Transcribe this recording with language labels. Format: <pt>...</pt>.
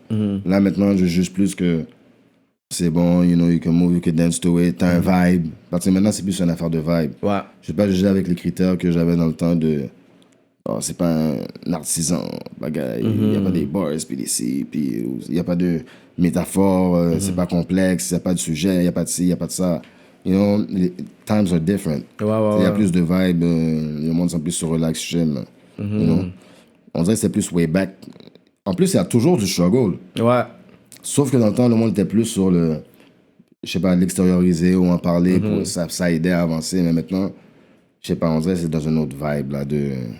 <fr>Là, maintenant, je juge plus que c'est bon,</fr> <en>you know, you can move, you can dance to it,</en> <fr>t'as un vibe. Parce que maintenant, c'est plus une affaire de vibe. Ouais. Je vais pas juger avec les critères que j'avais dans le temps de. Oh, c'est pas un artisan, bagaille. Il n'y a pas des bars, puis des ci, puis il n'y a pas de métaphore, c'est pas complexe, il n'y a pas de sujet, il n'y a pas de ci, il n'y a pas de ça.</fr> <en>You know,</en> <fr>les times are different. Il y a plus de vibe, le monde sont plus sur relax, j'aime.</fr> <en>You know?</en> <fr>On dirait que c'est plus way back. En plus, il y a toujours du struggle. Ouais. Sauf que dans le temps, le monde était plus sur le. Je sais pas, l'extérioriser ou en parler, pour, ça aidait à avancer. Mais maintenant, je sais pas, on dirait que c'est dans une autre vibe, là, de.</fr>